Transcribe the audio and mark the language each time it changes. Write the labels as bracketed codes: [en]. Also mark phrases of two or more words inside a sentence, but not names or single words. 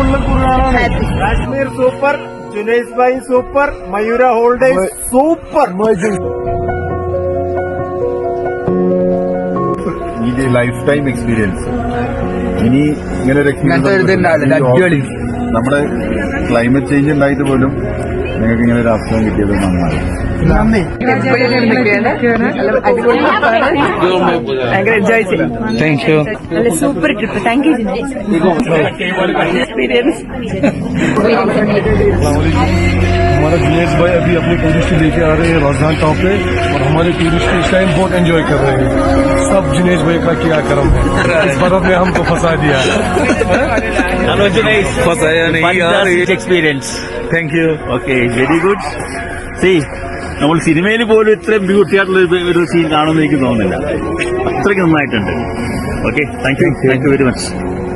[en] Kashmir super, Junaid bhai super, Mayura Holidays super. [ml] ഇത് [en] life time experience. [ml] ഇനി ഇങ്ങനെ ഒരു എക്സ്പീരിയൻസ് നമ്മുടെ [en] climate change [ml] ഉണ്ടായിട്ട് പോലും നിങ്ങൾക്ക് ഇങ്ങനെ ഒരു അവസരം കിട്ടിയത് നന്നായി. ഭയങ്കര എൻജോയ് ചെയ്യും. [en] thank you. [ml] നല്ല [en] super trip. thank you experience. [hi] हमारा जुनैद भाई अभी अपने टूरिस्ट लेके आ रहे हैं राजधान टॉप पे और हमारे टूरिस्ट इस टाइम बहुत एंजॉय कर रहे हैं. सब जुनैद भाई का क्या करम है, इस बर्फ में हमको फंसा दिया. हेलो जुनैद, फंसाया नहीं यार. एक्सपीरियंस. [en] thank you. okay, very good. [ml] സീ, നമ്മൾ സിനിമയിൽ പോലും ഇത്രയും ബ്യൂട്ടി ആയിട്ടുള്ള ഒരു സീൻ കാണുമെന്ന് എനിക്ക് തോന്നുന്നില്ല. അത്രയ്ക്ക് നന്നായിട്ടുണ്ട്. ഓക്കെ, [en] thank you very much.